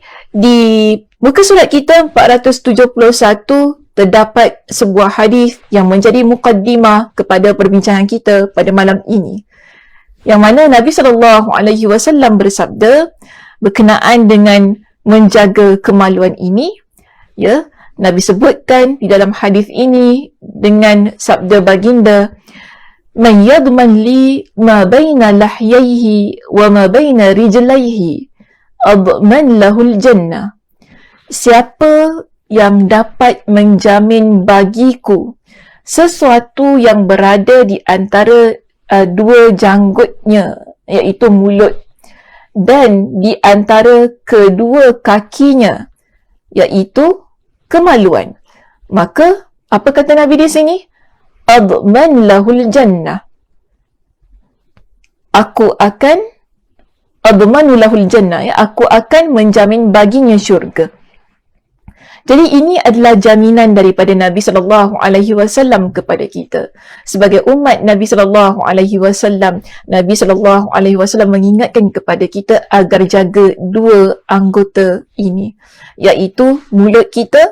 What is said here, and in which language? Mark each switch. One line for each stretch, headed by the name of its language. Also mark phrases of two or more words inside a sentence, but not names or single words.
Malay: Di muka surat kita 471 terdapat sebuah hadis yang menjadi mukaddimah kepada perbincangan kita pada malam ini. Yang mana Nabi SAW bersabda berkenaan dengan menjaga kemaluan ini, ya. Nabi sebutkan di dalam hadis ini dengan sabda baginda,
Arabic: "من يضمن لي ما بين لحييه وما بين رجليه أضمن له الجنة."
Malay: Siapa yang dapat menjamin bagiku sesuatu yang berada di antara dua janggutnya, iaitu mulut, dan di antara kedua kakinya, iaitu kemaluan, maka apa kata Nabi di sini?
Arabic: أضمن له الجنة. أضمن له الجنة,
Malay: ya, aku akan menjamin baginya syurga. Jadi ini adalah jaminan daripada Nabi SAW kepada kita. Sebagai umat Nabi SAW, Nabi SAW mengingatkan kepada kita agar jaga dua anggota ini, iaitu mulut kita.